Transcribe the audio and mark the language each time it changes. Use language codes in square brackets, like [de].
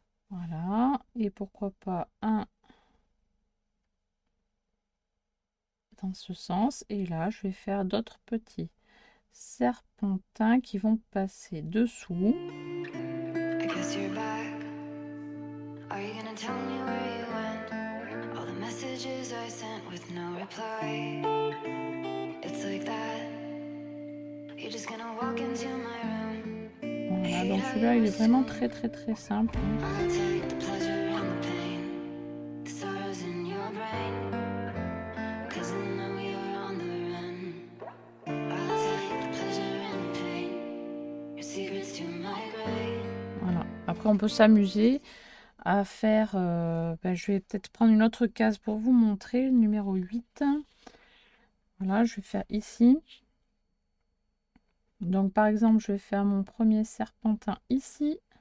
[fr] Voilà, et pourquoi pas un dans ce sens. Et là, je vais faire d'autres petits serpentins qui vont passer dessous. [en] I guess you're back. Are you gonna tell me where you went? All the messages I sent with no reply. It's like that. You're just gonna walk into my room. [fr] Voilà, donc celui-là, il est vraiment très très très simple. [en] I'll take the pleasure and the pain, the sorrows in your brain, 'cause I know you're on the run. I'll take the pleasure and the pain, your secrets to my grave. [fr] Voilà, après on peut s'amuser à faire, je vais peut-être prendre une autre case pour vous montrer, le numéro 8. Voilà, je vais faire ici. Donc par exemple, je vais faire mon premier serpentin ici.